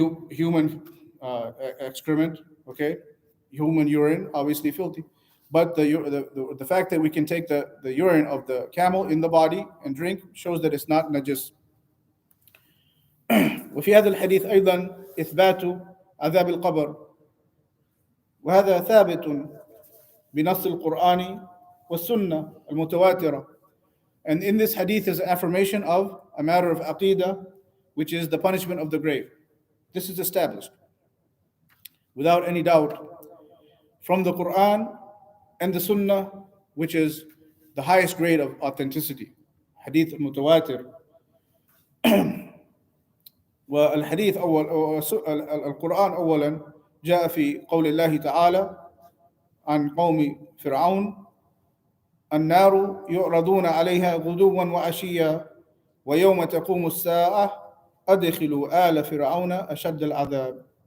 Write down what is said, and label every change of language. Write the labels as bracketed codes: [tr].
[en] Human excrement, okay? Human urine, obviously filthy. But the fact that we can take the urine of the camel in the body and drink shows that it's not najis. [ar] وفي هذا الحديث أيضا إثبات عذاب القبر وهذا ثابت بنص القرآن والسنة المتواترة. [en] And in this hadith is an affirmation of a matter of aqidah, which is the punishment of the grave. This is established without any doubt from the Quran and the Sunnah, which is the highest grade of authenticity. Hadith al-mutawatir. [ar] والحديث القرآن أولا جاء في قول الله تعالى عن قوم فرعون: النار يعرضون عليها غدوا وعشيا ويوم تقوم الساعة أدخلوا آل فرعون أشد العذاب.